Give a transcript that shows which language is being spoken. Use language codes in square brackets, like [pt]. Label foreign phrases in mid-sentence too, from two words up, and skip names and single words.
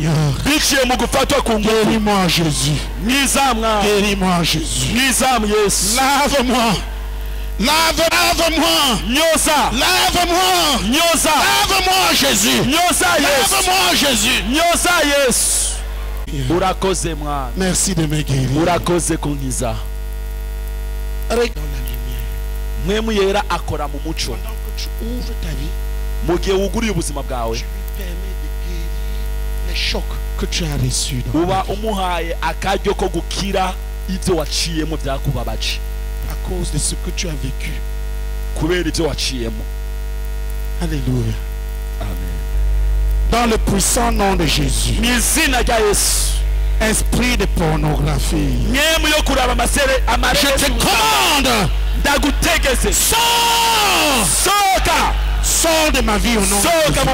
[fr] Guéris-moi, Jésus. Guéris-moi, Jésus. Lave-moi. Lave-moi. Lave-moi. Lave-moi, Jésus. Lave-moi, Jésus. Merci de me guérir. [rn] mwemu yera akora mu muco mu gihe wuguriye ubuzima bwawe uba umuhaye akaryo ko gukira ibyo waciyemo byakubabaje kubera ibyo waciyemo. [fr] Alléluia. Amen. Dans le puissant nom de Jésus, esprit de pornographie, je te commande, sors de ma vie au nom de Jésus.